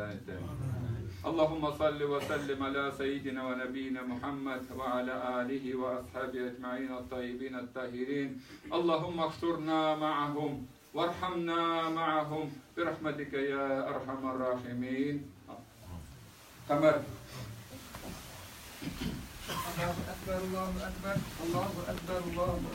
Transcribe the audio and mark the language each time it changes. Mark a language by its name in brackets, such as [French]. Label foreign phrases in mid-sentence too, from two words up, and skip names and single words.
[Arabic] اللهم صل وسلم على سيدنا ونبينا محمد وعلى آله وأصحابه أجمعين الطيبين الطاهرين. اللهم احشرنا معهم وارحمنا معهم برحمتك يا أرحم الراحمين. قمر. الله أكبر الله أكبر الله أكبر الله أكبر.